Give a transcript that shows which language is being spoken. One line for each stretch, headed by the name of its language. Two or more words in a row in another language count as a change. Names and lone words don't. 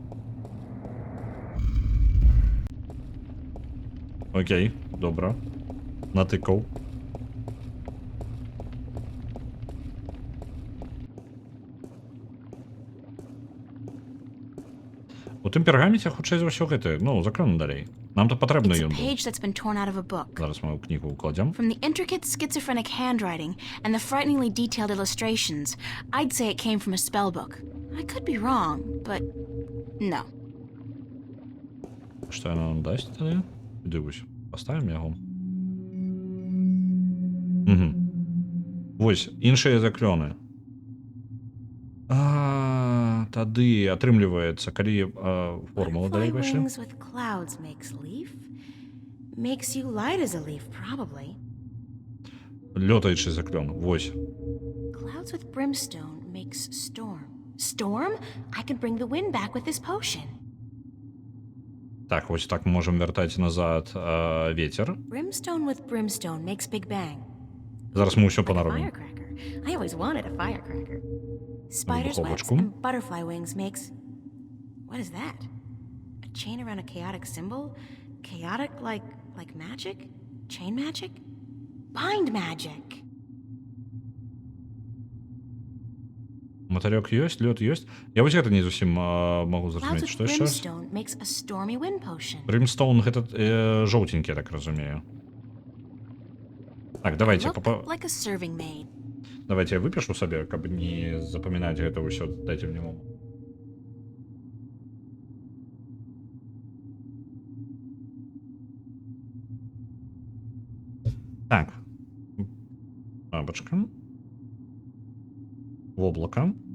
Belarusian: Окей, добра. Натыкаў. У тым пергаменце хутчэй за ўсё гэта, ну, закрану далей. Нам то патрэбны
English: It's a
Belarusian: ён быў.
English: page that's been torn out of a book.
Belarusian: Зараз мы ў кнігу укладзем.
English: From the intricate schizophrenic handwriting and the frighteningly detailed illustrations, I'd say it came from a spell book. I could be wrong, but no.
Belarusian: Што яно нам дасць тады? Дивусь. Паставім яго. Вось, іншыя заклёны. тады атрымліваецца, калі формула далей
English: Butterfly
Belarusian: пайшлі.
English: wings with clouds makes leaf. Makes you light as a leaf, probably.
Belarusian: Лётаючы заклён. Вось.
English: Clouds with brimstone makes storm. Storm? I can bring the wind back with this potion.
Belarusian: Так, вось так мы можам вяртаць назад вецер.
English: Brimstone with brimstone makes Big Bang.
Belarusian: Зараз мы ўсё
English: Like a
Belarusian: панаробім.
English: firecracker. I always wanted a firecracker. Spider's webs
Belarusian: Духовочку.
English: and butterfly wings makes... What is that? A chain around a chaotic symbol? Chaotic like magic? Chain magic? Bind magic!
Belarusian: Матарёк ёсць, лёд ёсць. Я вось гэта не зусім магу
English: Clouds
Belarusian: зразумець,
English: with
Belarusian: што яшчэ раз.
English: brimstone makes a stormy wind potion.
Belarusian: Брімстоун гэта жоўтенькі, я так разумею. Так, давайте
English: Look like a serving maid.
Belarusian: давайте я выпишу сабе, каб не запамінаць гэта ўсё. Дайце мне момант. Так. Бабочка. Воблака.